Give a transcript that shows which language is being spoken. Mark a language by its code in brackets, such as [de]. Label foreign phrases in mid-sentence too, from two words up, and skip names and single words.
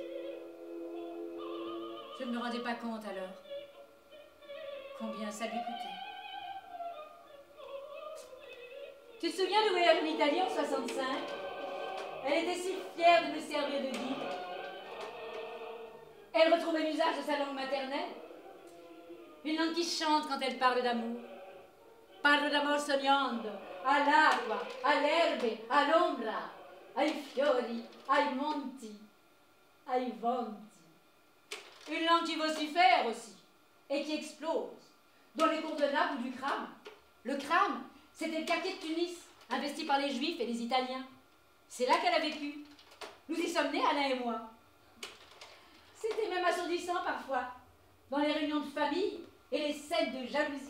[fr] Je ne me rendais pas compte alors combien ça lui coûtait. Tu te souviens du voyage en Italie en 65? Elle était si fière de me servir de guide. Elle retrouvait l'usage de sa langue maternelle. Une langue qui chante quand elle parle d'amour. [it] Parlo d'amor sognando, all'acqua, all'erbe, all'ombra, ai fiori, ai monti, ai venti. [fr] Une langue qui vocifère aussi, et qui explose. Dans les cours de Naples ou du Kram. Le Kram, c'était le quartier de Tunis, investi par les Juifs et les Italiens. C'est là qu'elle a vécu. Nous y sommes nés, Alain et moi. C'était même assourdissant parfois, dans les réunions de famille et les scènes de jalousie.